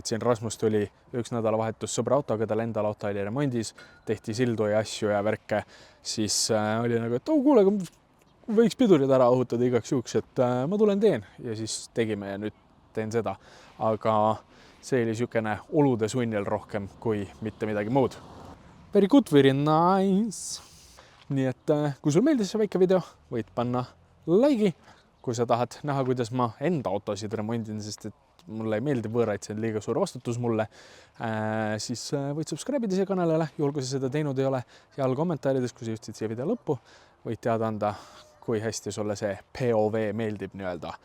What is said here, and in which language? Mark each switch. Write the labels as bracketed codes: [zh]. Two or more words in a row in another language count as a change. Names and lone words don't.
[et] Siin Rasmus tuli üks nädalavahetus sõbra autoga, tal endal auto oli remondis, tehti sildu ja asju ja värke. Siis oli nagu, et kuule, võiks pidurid ära õhutada igaks juhuks, et ma tulen teen. Ja siis tegime ja nüüd teen seda. Aga see oli niisugune olude sunnil rohkem kui mitte midagi muud. [en] Very good, very nice. [et] Nii et kui sul meeldis see väike video, võid panna like'i. Kui sa tahad näha, kuidas ma enda autosid remondin, sest et mulle ei meeldi võõraid, see on liiga suur vastutus mulle, siis võid subscribe'ida siia kanalile, juhul kui sa seda teinud ei ole. Seal kommentaarides, kui sa jõudsid siia video lõppu, võid teada anda, kui hästi sulle see POV meeldib nii-öelda.